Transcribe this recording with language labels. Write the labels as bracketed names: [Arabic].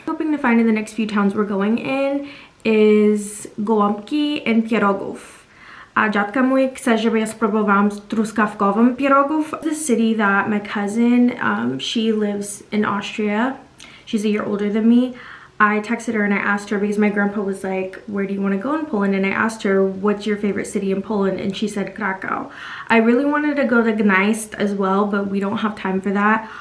[English] Hoping to find in the next few towns we're going in is gołąbki and pierogów. [Polish] A dziadka mój chce, żeby ja spróbowałam truskawkowym pierogów. [English] The city that my cousin, she lives in Austria. She's a year older than me. I texted her and I asked her because my grandpa was like, where do you want to go in Poland? And I asked her, what's your favorite city in Poland? And she said Krakow. I really wanted to go to Gdańsk as well, but we don't have time for that.